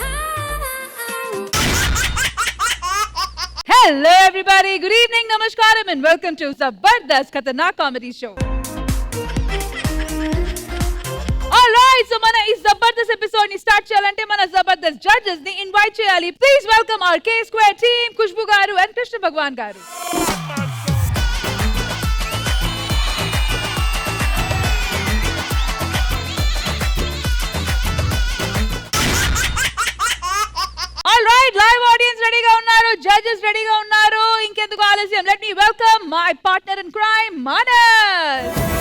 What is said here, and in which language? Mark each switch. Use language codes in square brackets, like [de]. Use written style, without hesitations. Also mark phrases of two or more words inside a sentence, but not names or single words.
[en] Hello everybody, good evening, namaskaram and welcome to Zabardast Khatarnak Comedy Show. Alright, so [te] మన ఈ జబర్దస్త్ ఎపిసోడ్ ని స్టార్ట్ చేయాలంటే మన జబర్దస్త్ జడ్జెస్ ని ఇన్వైట్ చేయాలి. [en] Please welcome our K Square team, Khushbu garu and Krishna Bhagwan garu. Alright, live audience [te] రెడీ గా ఉన్నారు, జడ్జెస్ రెడీ గా ఉన్నారు. ఇంకెందుకు ఆలస్యం, [en] let me welcome my partner in crime, Manas.